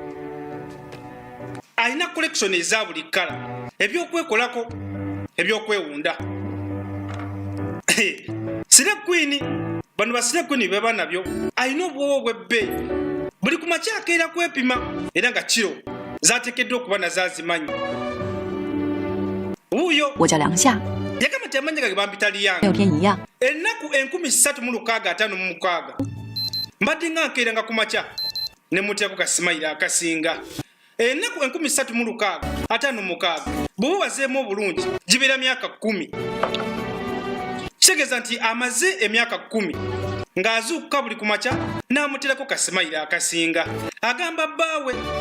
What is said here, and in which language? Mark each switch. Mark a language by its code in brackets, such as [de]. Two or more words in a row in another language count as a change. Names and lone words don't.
[lg] alina collection eza buli kkala ebyokwekolako ebyokwewunda Sire Queen bano basire Queen beba nabyo alina obwowo bwebbe buli ku makya akeera kwepima era nga kiro zateekeddwa okuba nazazimanyi wuuyo [zh] 我叫梁夏， [lg] yagamba nti amanya gage bampita [zh] 没有 [lg] liyange [zh] 天一样。 [lg] ennaku 356 mbadde nga nkeeranga ku makya ne mutyako kasimayira akasinga ennaku 356 bw'oba bazeemu obulungi gibeera myaka 10 kitegeeza nti amaze emyaka 10 ng'azuukuka buli ku makya n'amuterako kasimayira akasinga agamba bbaawe